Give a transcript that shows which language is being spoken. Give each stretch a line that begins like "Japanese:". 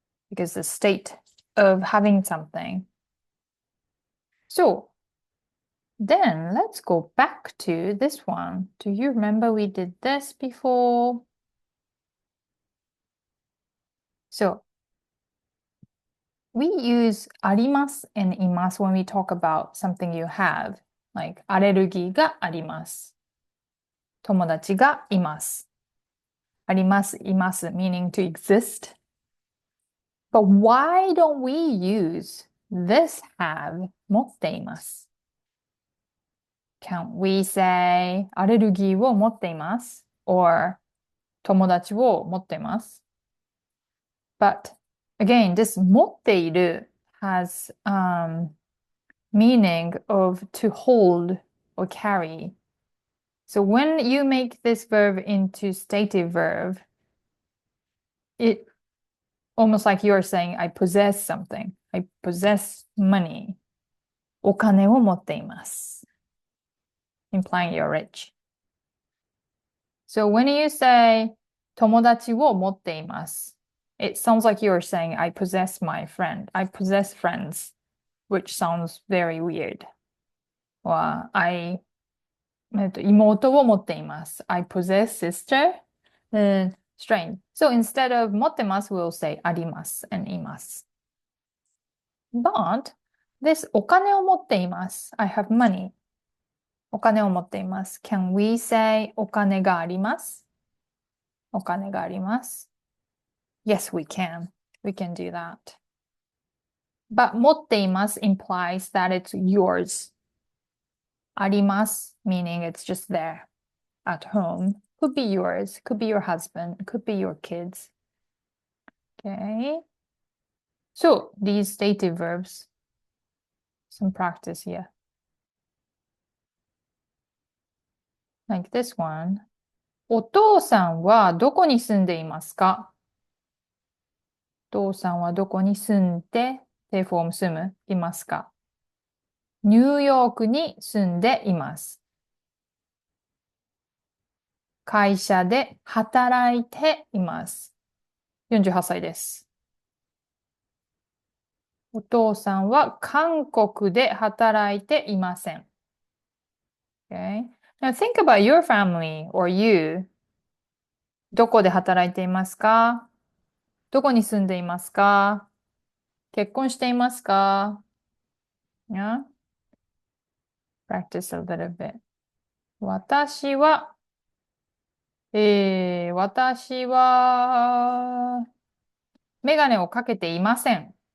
English: Because the state of having something. So then let's go back to this one. Do you remember we did this before? So We use
Japanese: あります
English: and
Japanese: います
English: when we talk about something you have. Like
Japanese: アレルギーがあります。友達がいます。あります、います
English: meaning to exist. But why don't we use this have
Japanese: 持っています
English: Can't we say
Japanese: アレルギーを持っています
English: or
Japanese: 友達を持っています
English: But again, this
Japanese: 持っている
English: has meaning of to hold or carry. So when you make this verb into stative verb, it almost like you're saying, I possess something. I possess money.
Japanese: お金を持っています。
English: Implying you're rich. So when you say
Japanese: 友達を持っています
English: it sounds like you're saying I possess my friend. I possess friends, which sounds very weird. Or
Japanese: 妹を持っています。
English: I possess sister. Strange. So instead of
Japanese: 持ってます
English: we'll say
Japanese: あります
English: and
Japanese: います。
English: But this
Japanese: お金を持っています。
English: I have money.
Japanese: お金を持っています。
English: Can we say
Japanese: お金があります？お金があります。
English: Yes, we can. We can do that. But
Japanese: 持っています
English: implies that it's yours.
Japanese: あります
English: meaning it's just there at home. Could be yours, could be your husband, could be your kids. Okay. So these stative verbs, some practice here. Like this one.
Japanese: お父さんはどこに住んでいますか？お父さんはどこに住んで、定フォーム住む、いますか？ニューヨークに住んでいます。会社で働いています。48歳です。お父さんは韓国で働いていません。
English: Okay? Now think about your family or you.
Japanese: どこで働いていますか？どこに住んでいますか？結婚していますか？
English: Yeah? Practice a little bit.
Japanese: 私は、私は、メガネをかけていません。